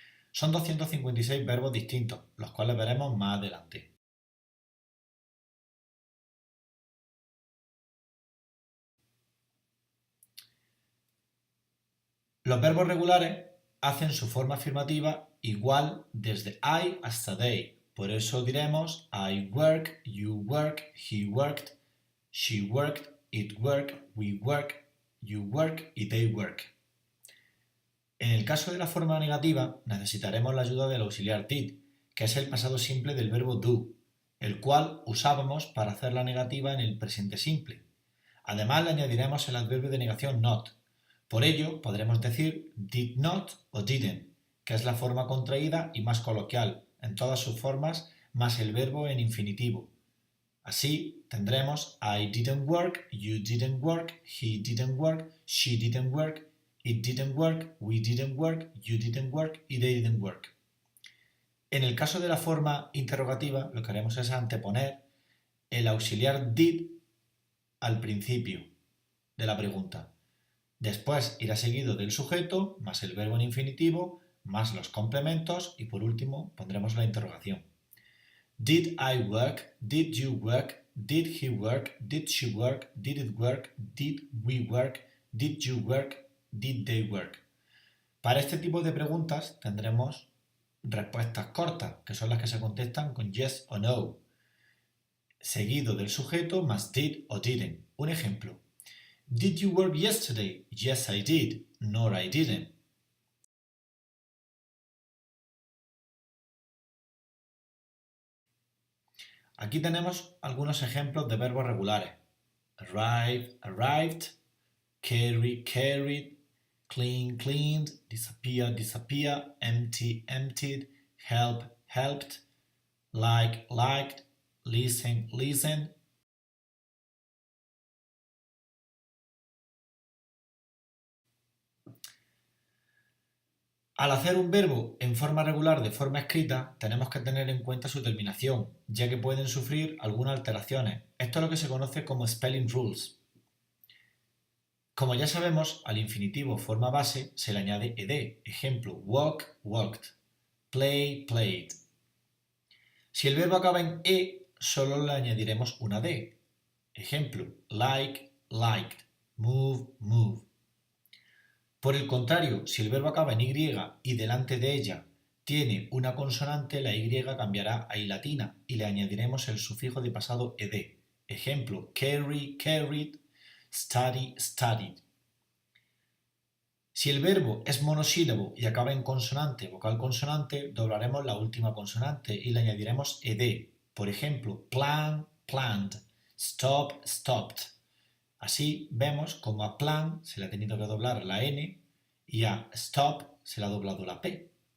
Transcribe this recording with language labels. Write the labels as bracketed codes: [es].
[es] Son 256 verbos distintos, los cuales veremos más adelante. Los verbos regulares hacen su forma afirmativa igual desde I hasta they. Por eso diremos [en] I work, you work, he worked, she worked, it worked, we work, you work y they work. [es] En el caso de la forma negativa, necesitaremos la ayuda del auxiliar did, que es el pasado simple del verbo do, el cual usábamos para hacer la negativa en el presente simple. Además, le añadiremos el adverbio de negación not. Por ello, podremos decir did not o didn't, que es la forma contraída y más coloquial, en todas sus formas, más el verbo en infinitivo. Así tendremos [en] I didn't work, you didn't work, he didn't work, she didn't work, it didn't work, we didn't work, you didn't work y they didn't work. [es] En el caso de la forma interrogativa, lo que haremos es anteponer el auxiliar did al principio de la pregunta. Después irá seguido del sujeto, más el verbo en infinitivo, más los complementos y por último pondremos la interrogación. [en] Did I work? Did you work? Did he work? Did she work? Did it work? Did we work? Did you work? Did they work? [es] Para este tipo de preguntas tendremos respuestas cortas, que son las que se contestan con yes o no, seguido del sujeto más did o didn't. Un ejemplo. [en] Did you work yesterday? Yes, I did. No, I didn't. [es] Aquí tenemos algunos ejemplos de verbos regulares. [en] Arrive, arrived, carry, carried, clean, cleaned, disappear, disappear, empty, emptied, help, helped, like, liked, listen, listened. [es] Al hacer un verbo en forma regular de forma escrita, tenemos que tener en cuenta su terminación, ya que pueden sufrir algunas alteraciones. Esto es lo que se conoce como spelling rules. Como ya sabemos, al infinitivo forma base se le añade ed. [en] Ejemplo, walk, walked, play, played. [es] Si el verbo acaba en e, solo le añadiremos una d. [en] Ejemplo, like, liked, move, moved. [es] Por el contrario, si el verbo acaba en y y delante de ella tiene una consonante, la y cambiará a i latina y le añadiremos el sufijo de pasado ed. [en] Ejemplo, carry, carried, study, studied. [es] Si el verbo es monosílabo y acaba en consonante, vocal consonante, doblaremos la última consonante y le añadiremos ed. Por ejemplo, [en] plan, planned, stop, stopped. [es] Así vemos como a plan se le ha tenido que doblar la n y a stop se le ha doblado la p.